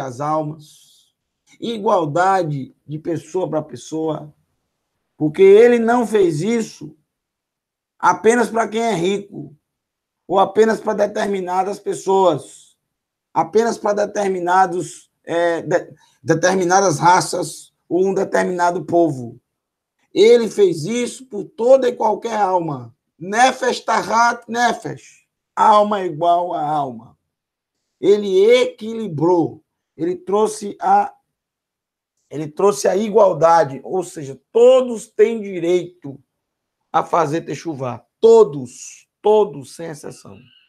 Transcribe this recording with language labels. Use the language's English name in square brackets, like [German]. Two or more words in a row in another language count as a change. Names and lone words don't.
[Portuguese] as almas, igualdade de pessoa para pessoa, porque ele não fez isso apenas para quem é rico, ou apenas para determinadas pessoas, apenas para determinadas raças ou um determinado povo. Ele fez isso por toda e qualquer alma. [Hebrew] נפש תחת נפש. [Portuguese] Alma igual a alma. Ele equilibrou. Ele trouxe a igualdade, ou seja, todos têm direito a fazer techuvá. Todos, sem exceção.